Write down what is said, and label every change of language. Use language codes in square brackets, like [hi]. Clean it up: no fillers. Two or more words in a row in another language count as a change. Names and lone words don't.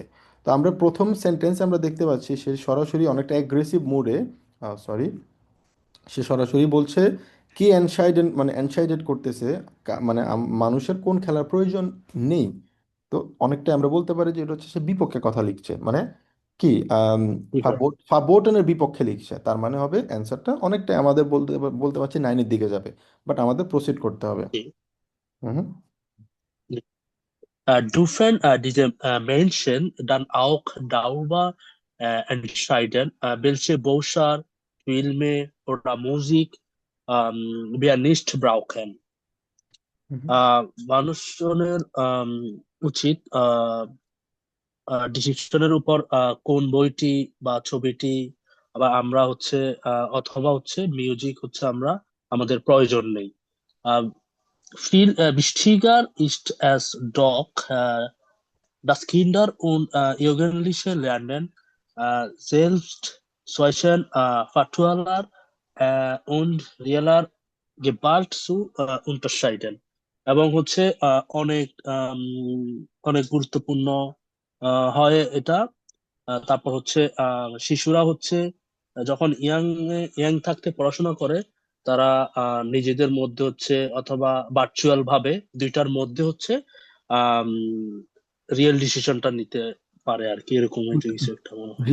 [bn] তো আমরা প্রথম সেন্টেন্স আমরা দেখতে পাচ্ছি সে সরাসরি অনেকটা [en] aggressive mood, [bn] সরি, সে সরাসরি বলছে কি অ্যানসাইডেড মানে অ্যানসাইডেড করতেছে মানে মানুষের কোন খেলার প্রয়োজন নেই। তো অনেকটা আমরা বলতে পারি যে এটা হচ্ছে সে বিপক্ষে কথা লিখছে, মানে কি কি হয়? ফাবোটনের বিপক্ষে লিখছে, তার মানে হবে অ্যান্সারটা অনেকটাই আমাদের বলতে বলতে পারছি নাইনের দিকে যাবে, বাট আমাদের প্রসিড করতে হবে। কি? হুম। [de] Dürfen diese Menschen dann auch darüber entscheiden, welche Bücher, Filme oder Musik wir nicht brauchen? [bn] হুম। মানুষজনের উচিত ডিসিশনের উপর কোন বইটি বা ছবিটি বা আমরা হচ্ছে অথবা হচ্ছে মিউজিক হচ্ছে আমরা আমাদের প্রয়োজন নেই। [de] Viel wichtiger ist es doch, dass Kinder und Jugendliche lernen, selbst zwischen virtueller und realer Gewalt zu unterscheiden। [bn] এবং হচ্ছে অনেক অনেক গুরুত্বপূর্ণ হয় এটা। তারপর হচ্ছে শিশুরা হচ্ছে যখন ইয়াং থাকতে পড়াশোনা করে, তারা নিজেদের মধ্যে হচ্ছে অথবা ভার্চুয়াল ভাবে দুইটার মধ্যে হচ্ছে [en] real decision [bn] নিতে পারে আর কি, এরকম হয়তো কিছু একটা মনে হয়।